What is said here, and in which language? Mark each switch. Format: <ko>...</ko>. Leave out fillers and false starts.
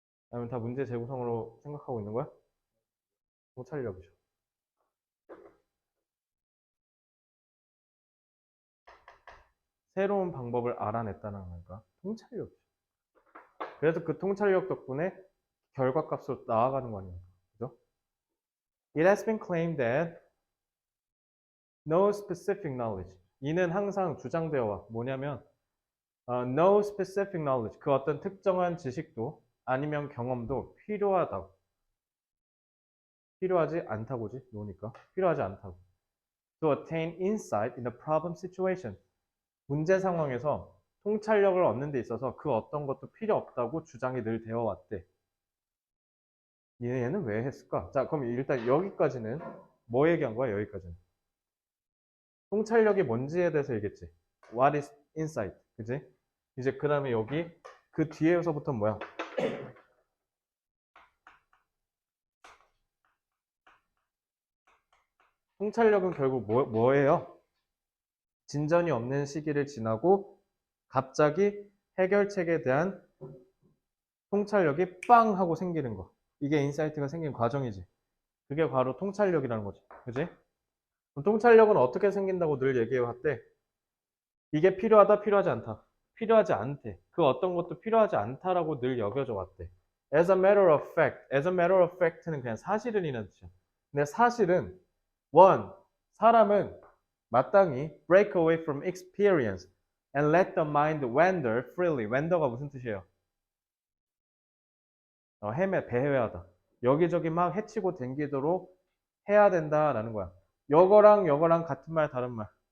<ko>아니면 다 문제 재구성으로 생각하고 있는 거야? 통찰력이죠. 새로운 방법을 알아냈다는 거니까 통찰력이죠. 그래서 그 통찰력 덕분에 결과값으로 나아가는 거 아닙니까? 그죠?</ko> <en>It has been claimed that no specific knowledge.</en> <ko>이는 항상 주장되어 와. 뭐냐면</ko> <en>no specific knowledge.</en> <ko>그 어떤 특정한 지식도 아니면 경험도 필요하다고. 필요하지 않다고지. 노니까. 필요하지 않다고.</ko> <en>To attain insight in the problem situation.</en> <ko>문제 상황에서 통찰력을 얻는 데 있어서 그 어떤 것도 필요 없다고 주장이 늘 되어 왔대. 얘는 왜 했을까? 자, 그럼 일단 여기까지는 뭐 얘기한 거야? 여기까지는. 통찰력이 뭔지에 대해서 얘기했지.</ko> <en>What is insight?</en> <ko>그지? 이제 그 다음에 여기 그 뒤에서부터 뭐야? 통찰력은 결국 뭐예요? 진전이 없는 시기를 지나고 갑자기 해결책에 대한 통찰력이 빵 하고 생기는 거. 이게 인사이트가 생긴 과정이지. 그게 바로 통찰력이라는 거지. 그지? 그럼 통찰력은 어떻게 생긴다고 늘 얘기해 왔대? 이게 필요하다, 필요하지 않다. 필요하지 않대. 그 어떤 것도 필요하지 않다라고 늘 여겨져 왔대.</ko> <en>As a matter of fact. As a matter of fact</en> <ko>는 그냥 사실은 이라는 뜻이야. 근데 사실은</ko> <en>one,</en> <ko>사람은 마땅히</ko> <en>break away from experience and let the mind wander freely.</en> <ko>wander가 무슨 뜻이에요? 배회하다. 여기저기 막 헤치고 댕기도록 해야 된다라는 거야. 여거랑 같은 말 다른 말.</ko>